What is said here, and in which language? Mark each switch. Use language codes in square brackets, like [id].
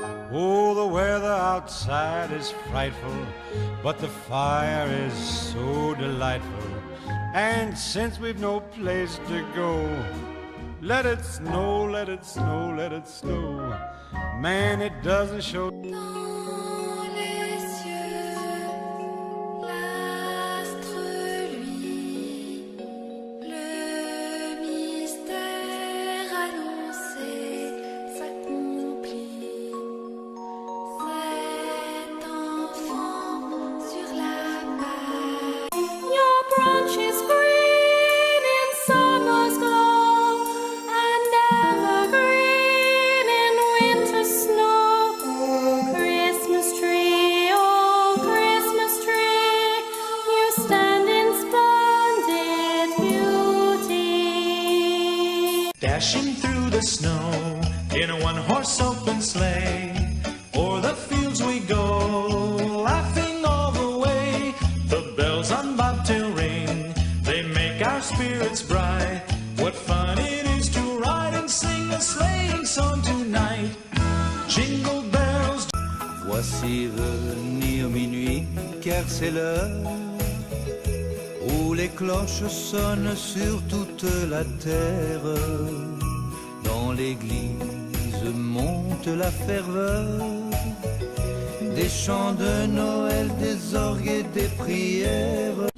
[en] Oh, the weather outside is frightful, but the fire is so delightful. And since we've no place to go, let it snow, let it snow, let it snow. Man, it doesn't show. [fr] Dans les cieux, l'astre luit, le mystère annoncé s'accomplit. Cet enfant sur la paille. [en] Your branches green in summer's glow, and evergreen in winter's snow. Oh, Christmas tree, you stand in splendid beauty. Dashing through the snow in a one-horse open sleigh, o'er the fields we go, laughing all the way. The bells on bobtail ring, they make our spirits bright. What fun it is to ride and sing a sleighing song tonight. Jingle bells. [fr] Voici venir minuit, car c'est l'heure où les cloches sonnent sur toute la terre. Dans l'église monte la ferveur des chants de Noël, des orgues et des prières.